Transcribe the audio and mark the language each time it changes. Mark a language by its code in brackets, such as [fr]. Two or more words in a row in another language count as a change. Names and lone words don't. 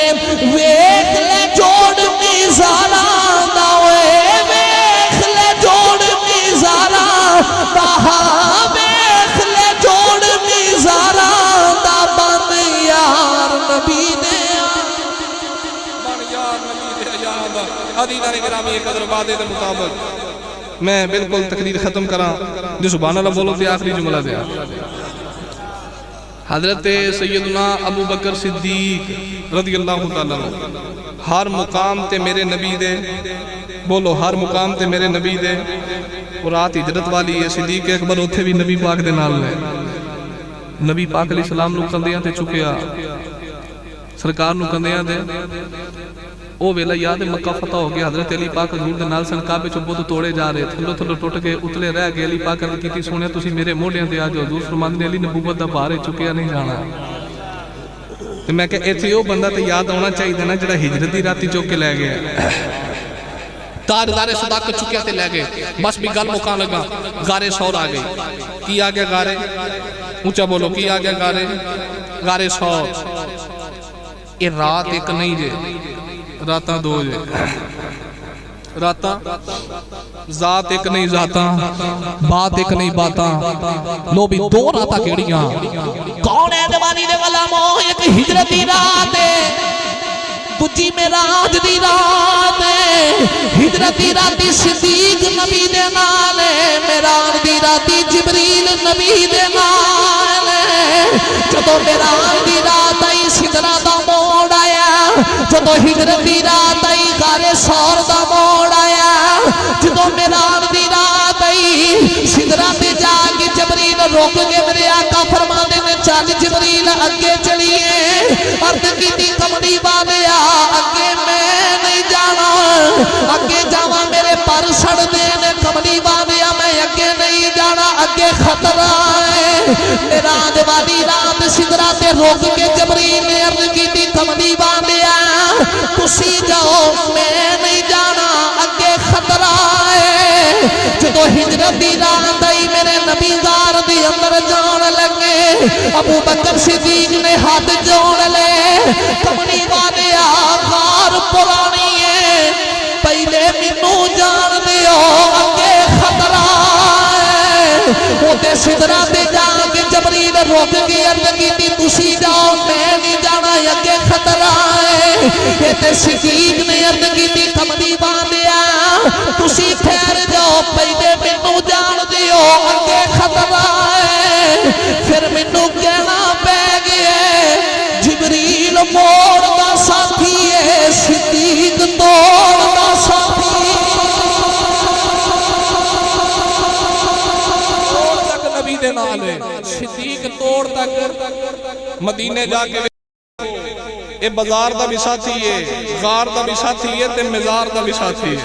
[pa] ویکھ لے جوڑ میزاراں دا، ویکھ لے جوڑ میزاراں دا، ویکھ لے جوڑ میزاراں دا. بن یار نبی دے بن یار نبی دے یاراں دا. عزیزان گرامی قدر وعدے دے مطابق میں بالکل تقریر ختم کراں. جو [ar] سبحان اللہ [pa] بولو تے آخری جملہ دیا. حضرت سیدنا ابو بکر صدیق [ar] رضی اللہ تعالیٰ عنہ [pa] ہر مقام تے میرے نبی دے، بولو ہر مقام تے میرے نبی دے، اور رات ہجرت والی ہے، صدیق اکبر اتھے بھی نبی پاک دے نال ہے، نبی پاک [ar] علیہ السلام [pa] نو کندیاں تے چکیا، سرکار نو کندیاں دے او ویلا یاد مکہ فتح ہو گیا، حضرت علی پاک حضور دے نال سن کعبے چوں بت توڑے جا رہے، تھلو تھلو ٹوٹ کے اتلے رہ گئے، علی پاک عرض کیتی سونیا تسی میرے موڈیاں تے آ جاؤ، حضور فرماندے نے علی نبوت دا بھار چکیا نہیں جانا۔ تے میں کہ ایتھے او بندہ تے یاد ہونا چاہیے نا جڑا ہجرت دی راتی چوک کے لے گیا، تاجدار صداقت چکیا تے لے گئے، بس بھی گل مکان لگا، غارِ سور آ گئی، کی آ گیا غارِ، اونچا بولو کی آ گیا غارِ سور۔ یہ رات ایک نہیں جے، راتاں دو جے، راتاں ذات ایک نہیں ذاتاں، بات ایک نہیں باتاں، لو بھی دو راتاں کیڑیاں، کون ہے دیوانی دے غلاموں، ایک ہجرت دی رات ہے، دجی معراج دی رات ہے، ہجرت دی راتی صدیق نبی دے نال ہے، معراج دی راتی جبریل نبی دے نال ہے، جدو معراج دی رات آئی سدرا دا موڑ آیا، جدو ہجرت دی رات آئی غارِ سور دا موڑ آیا، جدو معراج دی رات آئی سدرا تے جا کے جبریل روک کے میرے آقا فرماندے نے چل جبریل اگے چلیے، عرض کیتی کملی والیا اگے میں نہیں جانا، اگے جاواں میرے پر سڑ دے نے، کملی والیا میں اگے نہیں جانا، اگے خطرہ ہے۔ معراج والی رات سدرا تے روک کے جبریل نے عرض کیتی کملی والیا تسی جاؤ میں نہیں جانا، اگے خطرہ ہے۔ جدو ہجرت دی رات آئی میرے نبی غار دی اندر جان لگے، ابو بکر صدیق نے ہاتھ جوڑ لے، کملی والیا غار پرانی ہے، پہلے مینوں جان دیو اگے خطرہ ہے۔ اوتے سدرا تے جا کے جبریل روک کے عرض کیتی تسی جاؤ میں نہیں جانا، اگے خطرہ ہے۔ تے صدیق نے عرض کیتی کملی والیا تسی ٹھہر جاؤ پہلے مینوں جان دیو اگے خطرہ ہے۔ پھر مینوں کہنا پے گیا جبریل موڑ دا ساتھی ہے، صدیق توڑ دا ساتھی، توڑ تک نبی دے نال ہے، صدیق توڑ تک مدینے جا کے اے بازار دا بھی ساتھی ہے، غار دا بھی ساتھی ہے، تے مزار دا بھی ساتھی ہے،